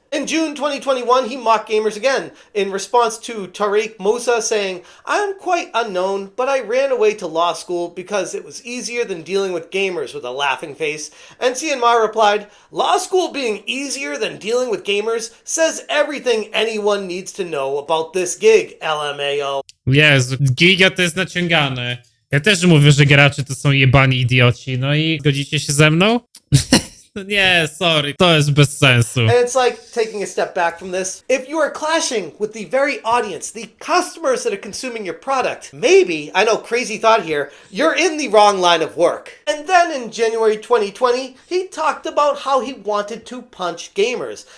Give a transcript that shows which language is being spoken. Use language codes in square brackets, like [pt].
[en] In June 2021, he mocked gamers again in response to Tariq Musa saying, "I am quite unknown, but I ran away to law school because it was easier than dealing with gamers," with a laughing face. And Cian replied, "Law school being easier than dealing with gamers says everything anyone needs to know about this gig, LMAO." [pl] Jezu, giga to jest naciągane. Ja też mówię, że gracze to są jebani idioci. No i zgodzicie się ze mną? No nie, sorry, to jest bez sensu. [en] And it's like taking a step back from this. If you are clashing with the very audience, the customers that are consuming your product, maybe, I know crazy thought here, you're in the wrong line of work. And then in January 2020, he talked about how he wanted to punch gamers.